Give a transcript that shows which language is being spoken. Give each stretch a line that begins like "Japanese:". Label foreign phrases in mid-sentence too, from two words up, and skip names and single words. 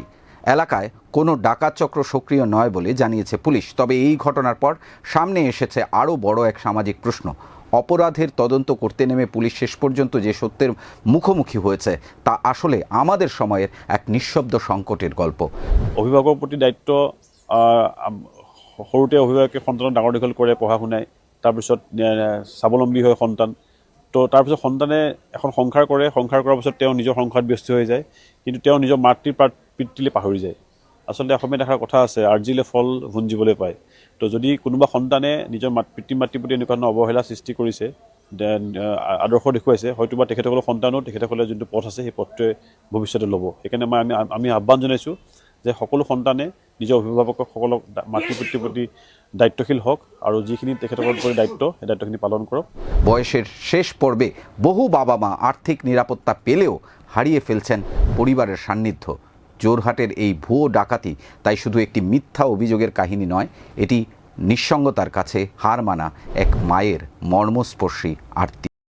Bangla: এলাকায় কোনো ডাকাত চক্র সক্রিয় নয় বলে জানিয়েছে পুলিশ। তবে এই ঘটনার পর সামনে এসেছে আরও বড় এক সামাজিক প্রশ্ন। অপরাধের তদন্ত করতে নেমে পুলিশ শেষ পর্যন্ত যে সত্যের মুখোমুখি হয়েছে তা আসলে আমাদের সময়ের এক নিঃশব্দ সংকটের গল্প।
Assamese: অভিভাৱকৰ প্ৰতি দায়িত্ব, সৰুতে অভিভাৱকে সন্তানক ডাঙৰ দীঘল কৰে, পঢ়া শুনায়, তাৰপিছত স্বাৱলম্বী হয় সন্তান। তো তাৰপিছত সন্তানে এখন সংসাৰ কৰে, সংসাৰ কৰাৰ পিছত তেওঁ নিজৰ সংসাৰত ব্যস্ত হৈ যায়, কিন্তু তেওঁ নিজৰ মাতৃ পিতৃলে পাহৰি যায়। আচলতে অসমীয়া দেখাৰ কথা আছে, আৰ্জিলে ফল ভুঞ্জিবলৈ পায়। তো যদি কোনোবা সন্তানে নিজৰ পিতৃ মাতৃৰ প্ৰতি এনেকুৱা ধৰণৰ অৱহেলা সৃষ্টি কৰিছে, আদৰ্শ দেখুৱাইছে, হয়তোবা তেখেতসকলৰ সন্তানো তেখেতসকলে যোনটো পথ আছে সেই পথটোৱে ভৱিষ্যতে ল'ব। সেইকাৰণে আমি আহ্বান জনাইছোঁ যে সকলো সন্তানে নিজৰ অভিভাৱকসকলক মাতৃ পিতৃৰ প্ৰতি দায়িত্বশীল হওক আৰু যিখিনি তেখেতসকলৰ প্ৰতি দায়িত্ব সেই দায়িত্বখিনি পালন কৰক।
Bangla: বয়সের শেষ পর্বে বহু বাবা মা আর্থিক নিরাপত্তা পেলেও হারিয়ে ফেলছেন পরিবারের সান্নিধ্য। জোরহাটের এই ভুয়ো ডাকাতি তাই শুধু একটি মিথ্যা অভিযোগের কাহিনী নয়, এটি নিঃসঙ্গতার কাছে হার মানা এক মায়ের মর্মস্পর্শী আরতি।